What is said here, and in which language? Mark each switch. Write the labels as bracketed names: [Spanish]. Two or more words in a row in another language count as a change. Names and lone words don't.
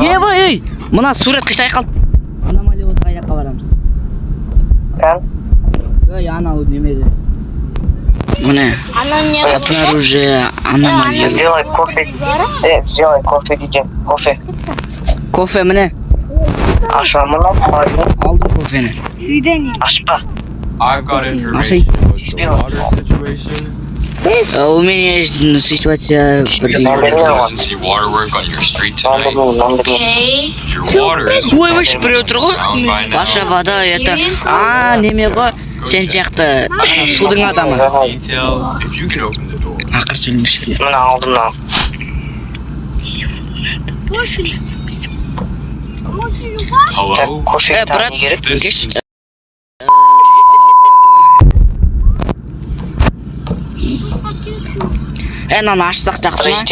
[Kazakh] ей мына сурет қитай қалды аномалия болып қай жаққа барамыз ой анау немеде міне [Russian] обнаружи аномалию сделай кофе [Kazakh] деген кофе міне аша мына алдым кофені ашпа [English] I've got information with the water situation. [Russian] у меня есть ситуация [English] Emergency water work on your street tonight. Your water is [Kazakh] ой вообще біреу тұр ғой [English] down by now. [Russian] ваша вода это [Kazakh] неме ғой сен сияқты судың адамы [English] Details. If you can open the door. [Kazakh] ақыр сөйлемеші мына алдымнан Hello? кофе брат не керек This кеш is мынаны ашсақ жақсы ма